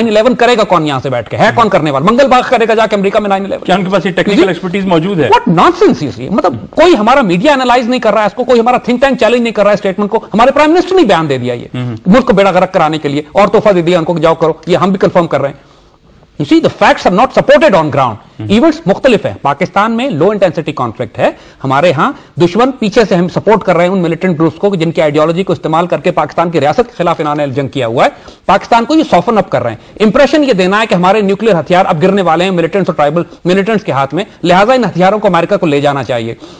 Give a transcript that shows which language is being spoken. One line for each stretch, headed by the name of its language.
Hindi: 9/11 करेगा कौन यहां से बैठ के? है कौन करने वाला? मंगल बाग करेगा जाके अमेरिका में 9/11? क्या उनके पास ये टेक्निकल एक्सपर्टीज मौजूद है?
English: What nonsense is ये?
Hindi: मतलब कोई हमारा मीडिया एनालाइज नहीं कर रहा है इसको, कोई हमारा थिंक टैंक चैलेंज नहीं कर रहा है स्टेटमेंट को। हमारे प्राइम मिनिस्टर ने बयान दे दिया ये मुल्क को बेड़ा गर्क कराने के लिए, और तोहफा दे दिया उनको, जाओ करो, ये हम भी कंफर्म कर रहे हैं।
English: You see, the facts are not supported on ground.
Hindi: Events मुख्तलिफ है। पाकिस्तान में लो इंटेंसिटी कॉन्फ्लिक्ट है, हमारे यहां दुश्मन पीछे से हम सपोर्ट कर रहे हैं उन मिलिटेंट ग्रुप्स को जिनकी आइडियोलॉजी को इस्तेमाल करके पाकिस्तान की रियासत के खिलाफ इन्होंने जंग किया हुआ है। पाकिस्तान को ये सॉफन अप कर रहे हैं, इंप्रेशन ये देना है कि हमारे न्यूक्लियर हथियार अब गिरने वाले हैं मिलिटेंट्स और ट्राइबल मिलिटेंट्स के हाथ में, लिहाजा इन हथियारों को अमेरिका को ले जाना चाहिए।